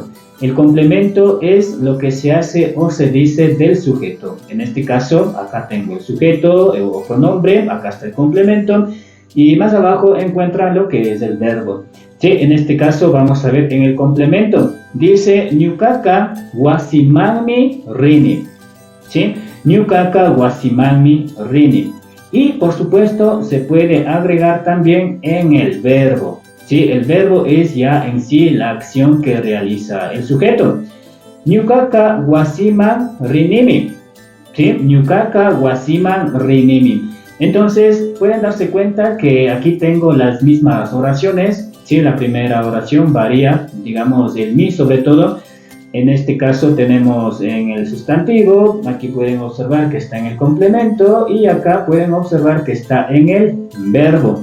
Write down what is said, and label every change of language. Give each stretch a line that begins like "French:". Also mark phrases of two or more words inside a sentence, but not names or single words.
Spanish: El complemento es lo que se hace o se dice del sujeto. En este caso, acá tengo el sujeto o pronombre, acá está el complemento. Y más abajo encuentran lo que es el verbo. Sí, en este caso vamos a ver en el complemento.
Quechua: Dice Ñukaka wasimanmi rini. ¿Sí? Ñukaka wasimanmi rini.
Spanish: Y por supuesto se puede agregar también en el verbo. ¿Sí? El verbo es ya en sí la acción que realiza el sujeto.
Quechua: Ñukaka wasiman rinimi. ¿Sí? Ñukaka wasiman rinimi.
Spanish: Entonces pueden darse cuenta que aquí tengo las mismas oraciones. Sí, la primera oración varía, digamos, el mi sobre todo. En este caso tenemos en el sustantivo, aquí pueden observar que está en el complemento y acá pueden observar que está en el verbo.